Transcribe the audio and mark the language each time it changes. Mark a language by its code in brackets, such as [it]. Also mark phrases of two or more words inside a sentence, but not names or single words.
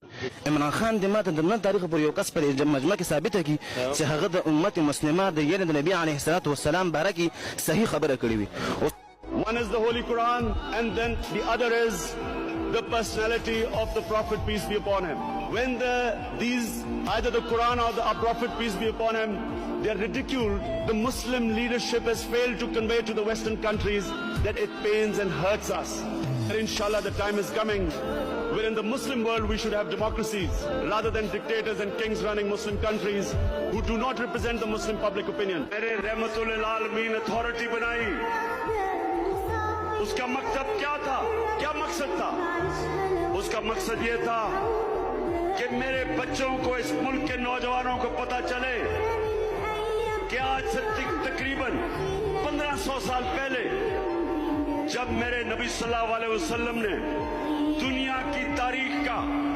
[ps] عمران خان د ماته د نن تاریخ پر یو کس پر مجمع کې ثابته کی چې هغه د امت مسلمه د یعنی د نبی [ar] علیه الصلاۃ والسلام [ps] باره کې صحیح خبره کړې وي. [en] One is the Holy Quran, and then the other is the personality of the Prophet, peace be upon him. When either the Quran or our Prophet, peace be upon him, they are ridiculed, the Muslim leadership has failed to convey to the Western countries that it pains and hurts us. And inshallah, the time is coming where in the Muslim world we should have democracies rather than dictators and kings running Muslim countries who do not represent the Muslim public opinion. [ur] میرے رحمۃ للعالمین اتھارٹی بنائی، اس کا مقصد کیا تھا? کیا مقصد تھا? اس کا مقصد یہ تھا کہ میرے بچوں کو، اس ملک کے نوجوانوں کو پتا چلے کہ آج سے تقریباً 1500 سال پہلے جب میرے نبی [ar] صلى الله عليه وسلم [ur] نے دنیا کی تاریخ کا